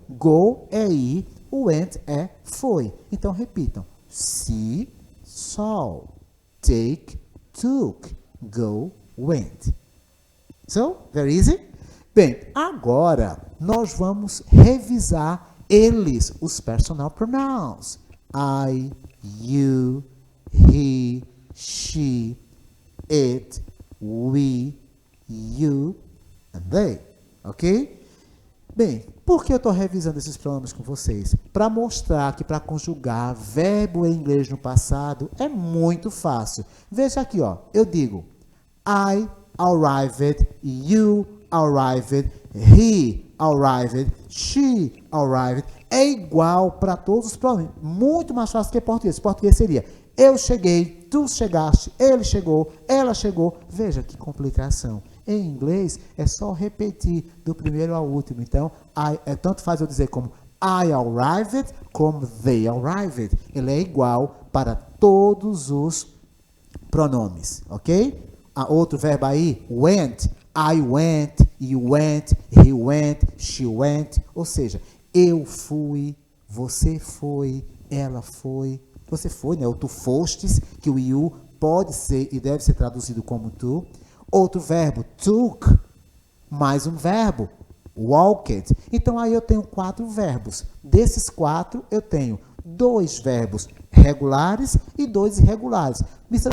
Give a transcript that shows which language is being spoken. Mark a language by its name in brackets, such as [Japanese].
[Portuguese] Go é ir, went é foi. Então, repitam. [English] See, saw. Take, took. Go, went. So, very easy? [Portuguese] Bem, agora nós vamos revisar eles, os personal pronouns. [English] I, you, he, she, it, we, you, and they. Ok? [Portuguese] Bem, por que eu estou revisando esses pronomes com vocês? Para mostrar que para conjugar verbo em inglês no passado é muito fácil. Veja aqui, ó. Eu digo [English] I arrived, you arrived, he arrived, she arrived. [Portuguese] É igual para todos os pronomes. Muito mais fácil que português. Português seria eu cheguei, tu chegaste, ele chegou, ela chegou. Veja que complicação. Em inglês, é só repetir do primeiro ao último. Então, tanto faz eu dizer como [English] I arrived, [Portuguese] como [English] they arrived. [Portuguese] Ele é igual para todos os pronomes, ok? Outro verbo aí, went. [English] I went, you went, he went, she went. [Portuguese] Ou seja, eu fui, você foi, ela foi. Você foi, né? Ou tu fostes, que o you pode ser e deve ser traduzido como tu. Outro verbo, took, mais um verbo, walked. Então, aí eu tenho 4 verbos. Desses 4, eu tenho 2 verbos regulares e 2 irregulares. Mr.